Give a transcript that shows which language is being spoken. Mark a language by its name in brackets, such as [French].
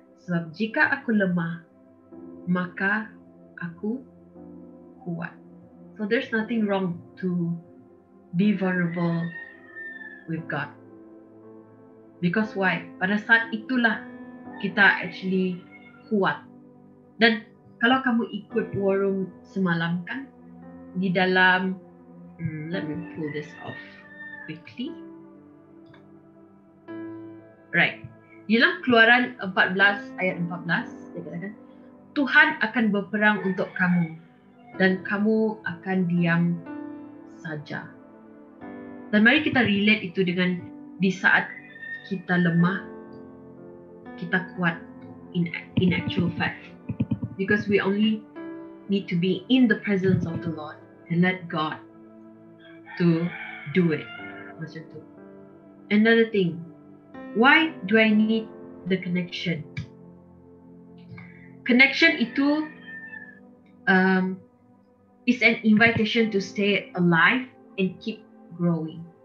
[Malay] Sebab jika aku lemah, maka aku kuat. [English] So there's nothing wrong to be vulnerable with God. Because why? [Malay] Pada saat itulah kita actually kuat. Dan kalau kamu ikut war room semalam kan, di dalam [English] let me pull this off quickly. Right. [Malay] Di dalam Keluaran 14 ayat 14 dia katakan, Tuhan akan berperang untuk kamu dan kamu akan diam saja. Dan mari kita relate itu dengan di saat kita lemah, kita kuat [English] in actual fact. Because we only need to be in the presence of the Lord and let God to do it. [Malay] Macam tu. [English] Another thing, why do I need the connection? Connection itu is an invitation to stay alive and keep growing.